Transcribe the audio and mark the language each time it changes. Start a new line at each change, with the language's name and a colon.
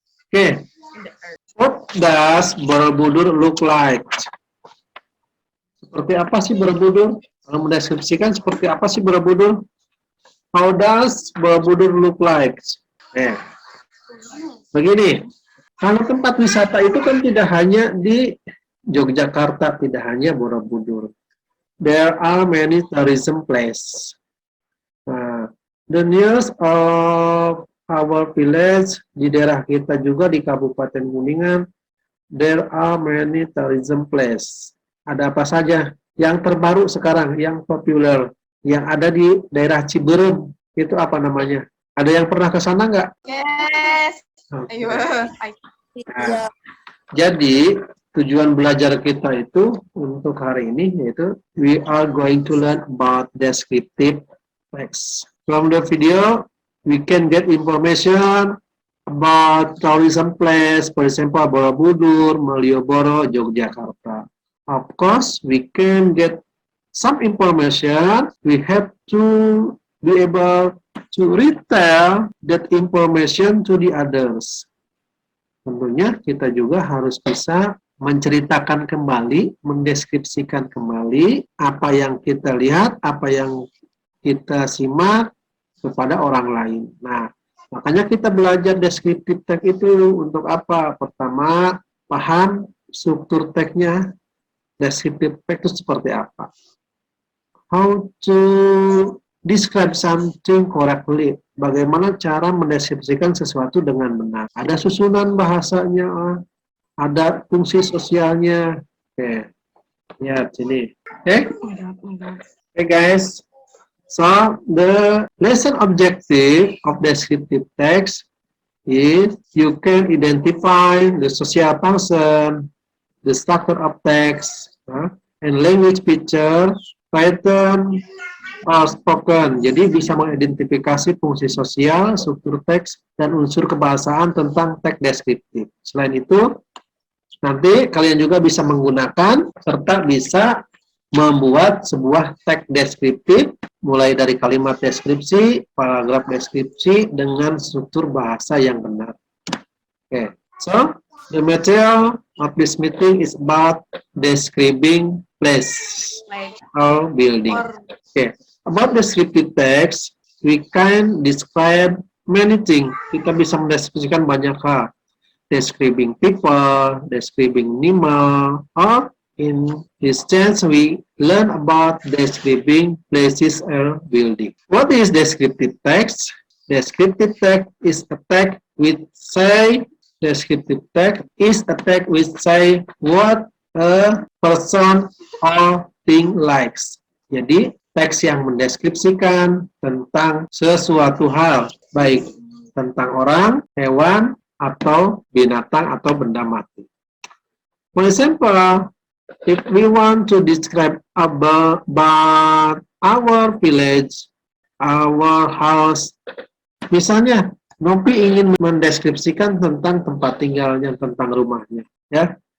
English: Oke, what does Borobudur look like?
Indonesian: Seperti apa sih Borobudur? Kalau mendeskripsikan seperti apa sih Borobudur?
English: How does Borobudur look like?
Indonesian: Begini, kalau tempat wisata itu kan tidak hanya di Yogyakarta, tidak hanya Borobudur.
English: There are many tourism places. The nearest of our village,
Indonesian: di daerah kita juga di Kabupaten Kuningan,
English: there are many tourism places.
Indonesian: Ada apa saja? Yang terbaru sekarang, yang populer, yang ada di daerah Ciberem, itu apa namanya? Ada yang pernah ke sana nggak?
English: Yes. Okay.
Indonesian: Ayo. Nah, jadi tujuan belajar kita itu untuk hari ini yaitu
English: we are going to learn about descriptive text. From the video, we can get information about tourism place, for example, Borobudur, Malioboro, Yogyakarta. Of course, we can get some information. We have to be able to retell that information to the others.
Indonesian: Tentunya kita juga harus bisa menceritakan kembali, mendeskripsikan kembali apa yang kita lihat, apa yang kita simak kepada orang lain. Nah, makanya kita belajar deskriptif teks itu untuk apa? Pertama, paham struktur teksnya, deskriptif teks itu seperti apa.
English: How to describe something correctly.
Indonesian: Bagaimana cara mendeskripsikan sesuatu dengan benar. Ada susunan bahasanya, ada fungsi sosialnya.
English: Oke,
Indonesian: lihat sini.
English: Oke, okay, guys. So, the lesson objective of descriptive text is you can identify the social function, the structure of text, and language feature, pattern, or spoken.
Indonesian: Jadi bisa mengidentifikasi fungsi sosial, struktur teks, dan unsur kebahasaan tentang teks deskriptif. Selain itu, nanti kalian juga bisa menggunakan serta bisa membuat sebuah teks deskriptif mulai dari kalimat deskripsi, paragraf deskripsi dengan struktur bahasa yang benar.
English: Okay. So, the material of this meeting is about describing place or building. Okay. About descriptive text, we can describe many things.
Indonesian: Kita bisa mendeskripsikan banyak hal.
English: Describing people, describing animal, or in this chance, we learn about describing places or building. What is descriptive text? Descriptive text is a text with say. Descriptive text is a text with say what a person or thing likes.
Indonesian: Jadi teks yang mendeskripsikan tentang sesuatu hal, baik tentang orang, hewan, atau binatang atau benda mati.
English: For example, if we want to describe about our village, our house,
Indonesian: misalnya Nopi ingin mendeskripsikan tentang tempat tinggalnya, tentang rumahnya, ya.